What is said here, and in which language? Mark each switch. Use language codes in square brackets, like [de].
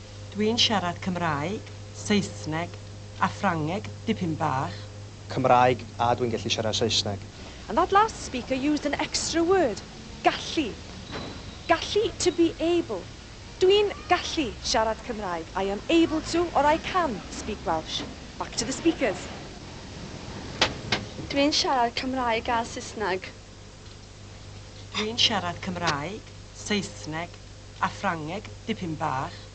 [cy] Dwi'n siarad Cymraeg, Saesneg a Ffrangeg dipyn bach. Cymraeg a dwi'n gallu siarad Saesneg. [en] And that last speaker used an extra word, gallu. Gallu, to be able. [cy] Dwi'n gallu siarad Cymraeg. [en] I am able to or I can speak Welsh. Back to the speakers. [cy] Dwi'n siarad Cymraeg a Saesneg. Dwi'n siarad Cymraeg, Saesneg a Ffrangeg dipyn bach.